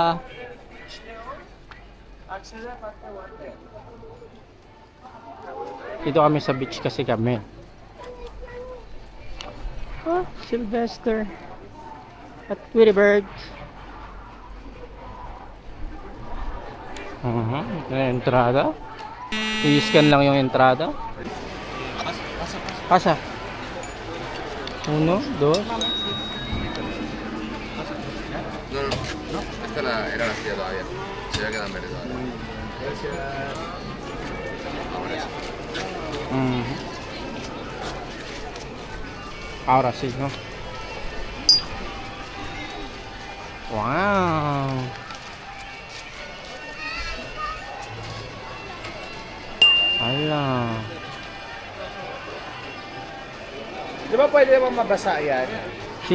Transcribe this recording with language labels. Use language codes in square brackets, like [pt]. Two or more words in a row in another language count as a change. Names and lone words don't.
[tl] Dito kami sa beach kasi kami. Oh, Sylvester. At Tweety Bird. Ito na yung entrada. I-scan lang yung entrada. Pasa. 1, 2. [es] No, esta era la silla todavía. Se ve que dan verde todavía. Ahora sí, ¿no? Wow. Ala. [tl] Di ba pwede bang mabasa yan? [es] Si.